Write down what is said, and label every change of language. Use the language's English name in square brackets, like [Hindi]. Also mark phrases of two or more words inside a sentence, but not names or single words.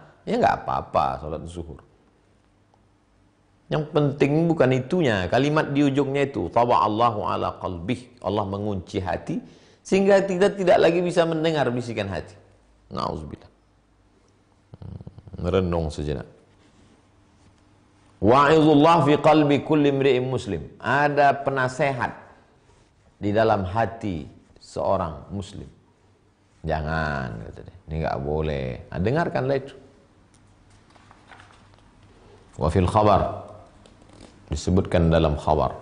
[Indonesian] Ya nggak apa-apa salat zuhur. Yang penting bukan itunya, kalimat di ujungnya itu, [Arabic] طبع الله على قلبه, [Indonesian] Allah mengunci hati sehingga kita tidak lagi bisa mendengar bisikan hati. Nauzubillah. Merenung sejenak. [Arabic] واعظ الله في قلب كل امرئ مسلم. [Indonesian] Ada penasehat di dalam hati seorang muslim. Jangan, kata dia, ini enggak boleh. Nah, dengarkanlah itu. [Arabic] وفي الخبر, [Indonesian] disebutkan dalam khabar.